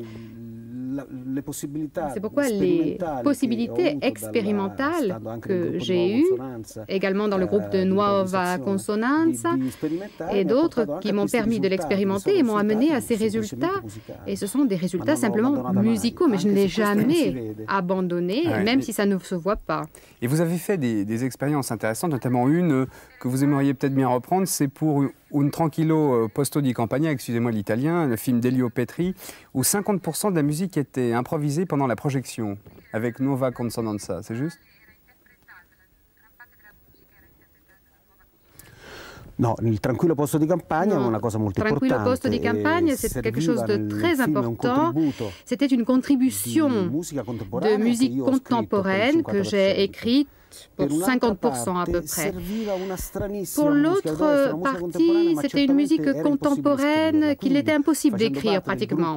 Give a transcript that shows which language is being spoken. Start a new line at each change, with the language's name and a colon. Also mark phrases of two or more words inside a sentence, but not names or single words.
French: C'est pourquoi les possibilités expérimentales que j'ai eues, également dans le groupe de Nuova Consonanza et d'autres qui m'ont permis de l'expérimenter et m'ont amené à ces résultats. Et ce sont des résultats simplement musicaux, mais je ne l'ai jamais abandonné, même si ça ne se voit pas. Et vous avez fait des expériences intéressantes, notamment une que vous aimeriez peut-être bien reprendre, c'est pour Un tranquillo posto di campagna, excusez-moi l'italien, le film d'Elio Petri, où 50% de la musique était improvisée pendant la projection, avec Nuova Consonanza, c'est juste?
Italian: No, il tranquillo posto di campagna è una cosa molto importante. Tranquillo posto di campagna,
French: c'est quelque chose de très important. C'était une contribution de musique contemporaine que j'ai écrite pour 50% à peu près. Pour l'autre partie, c'était une musique contemporaine qu'il était impossible d'écrire pratiquement.